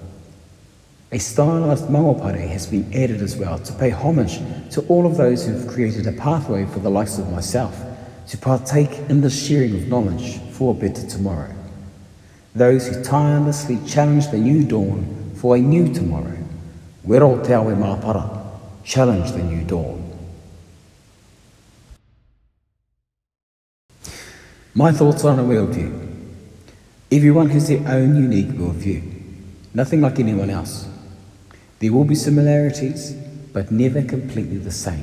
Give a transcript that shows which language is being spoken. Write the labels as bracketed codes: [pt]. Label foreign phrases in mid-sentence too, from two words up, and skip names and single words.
[en] A stylised mangopare has been added as well to pay homage to all of those who have created a pathway for the likes of myself to partake in the sharing of knowledge for a better tomorrow. Those who tirelessly challenge the new dawn for a new tomorrow. [mi] Wero te awe māpara, [en] challenge the new dawn. My thoughts on a worldview. Everyone has their own unique worldview, nothing like anyone else. There will be similarities, but never completely the same.